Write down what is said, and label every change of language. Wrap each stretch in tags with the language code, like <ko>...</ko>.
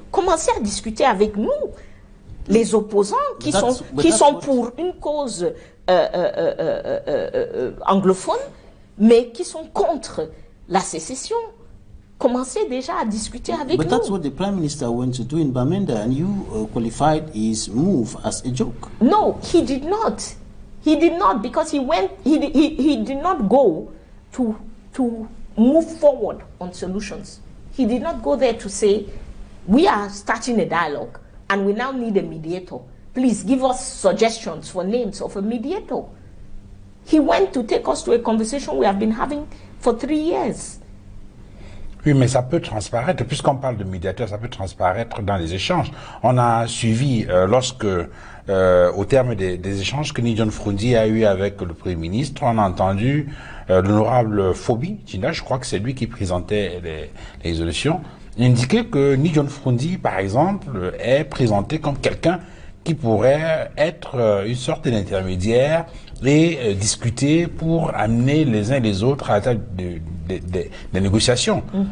<fr>Commencez à discuter avec nous, les opposants qui sont pour une cause anglophone, mais qui sont contre la sécession. Commencez déjà à discuter avec nous.</fr> <en>But that's what the Prime Minister went to do in Bamenda, and you qualified his move as a joke. No, he did not. He did not, because he did not go to move forward on solutions. He did not go there to say, we are starting a dialogue and we now need a mediator. Please give us suggestions for names of a mediator. He went to take us to a conversation we have been having for 3 years.</en> <fr>Oui, mais ça peut transparaître, puisqu'on parle de médiateur, ça peut transparaître dans les échanges. On a suivi, au terme des échanges que Nidjon Froundi a eu avec le Premier ministre, on a entendu l'honorable Phobi Tina, je crois que c'est lui qui présentait les résolutions, indiquer que Nidjon Froundi, par exemple, est présenté comme quelqu'un qui pourrait être une sorte d'intermédiaire et discuter pour amener les uns et les autres à la table des négociations.</fr>